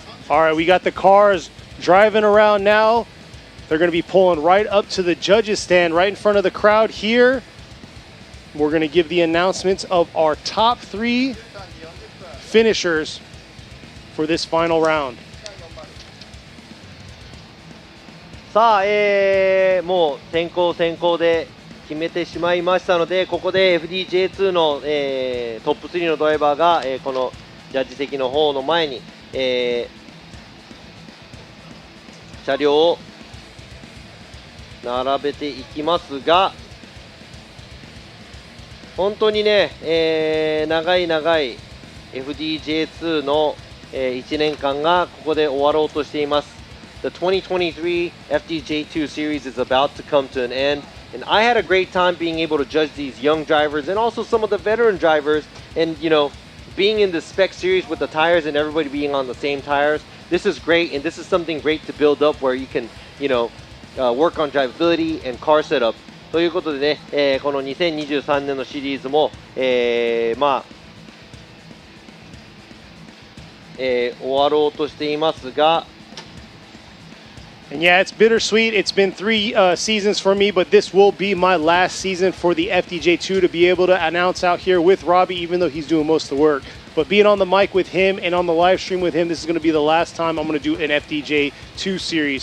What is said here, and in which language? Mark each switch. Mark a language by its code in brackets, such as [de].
[en] All right, we got the cars driving around now. They're going to be pulling right up to the judges' stand right in front of the crowd here. We're going to give the announcements of our top 3 finishers for this final round. [ja] さあ、もう先行で決めてしまいましたので、ここで FDJ2 の、トップ3のドライバーが、このジャッジ席の方の前に、車両を並べていきますが、本当にね、長い FDJ2 の、1年間がここで終わろうとしています。 [en] The 2023 FDJ2 series is about to come to an end, and I had a great time being able to judge these young drivers and also some of the veteran drivers, and you know, being in the spec series with the tires and everybody being on the same tires. This is great, and this is something great to build up where you can, you know, work on drivability and car setup. [ja] ということでね、この2023年のシリーズも、まあ、終わろうとしていますが、 [en] And yeah, it's bittersweet. It's been 3 seasons for me, but this will be my last season for the FDJ2 to be able to announce out here with Robbie, even though he's doing most of the work. But being on the mic with him and on the live stream with him, this is going to be the last time I'm going to do an FDJ2 series.